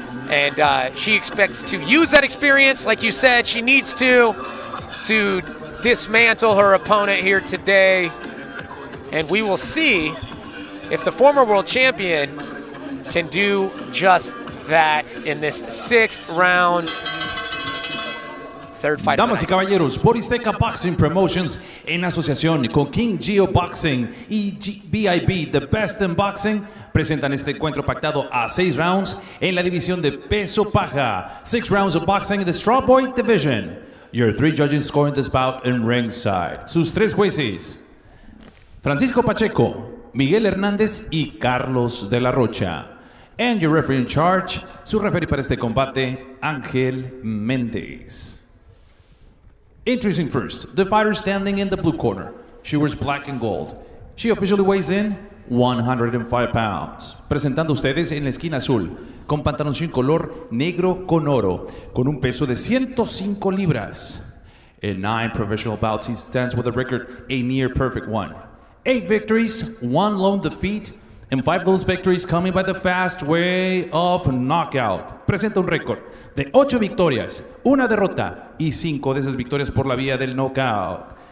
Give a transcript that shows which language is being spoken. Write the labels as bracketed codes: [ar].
[en] And she expects to use that experience, like you said, she needs to dismantle her opponent here today. And we will see if the former world champion can do just that in this 6th round. 3rd fight. [es] Damas y caballeros, Borizteca Boxing Promotions en asociación con King Geo Boxing y BIB, The Best in Boxing, presentan este encuentro pactado a 6 rounds en la división de peso paja. [en] 6 rounds of boxing in the strawweight division. Your 3 judges scoring this bout in ringside. [es] Sus 3 jueces: Francisco Pacheco, Miguel Hernández y Carlos de la Rocha. [en] And your referee in charge, [es] su referee para este combate, [en] Ángel Méndez. Introducing first, the fighter standing in the blue corner. She wears black and gold. She officially weighs in 105 pounds. [es] Presentando ustedes en la esquina azul, con pantaloncillo color negro con oro, con un peso de 105 libras. [en] In 9 professional bouts, he stands with a record, a near perfect one. 8 victories, 1 lone defeat, and 5 of those victories coming by the fast way of knockout. [es] Presenta un récord de 8 victorias, 1 derrota y 5 de esas victorias por la vía del knockout.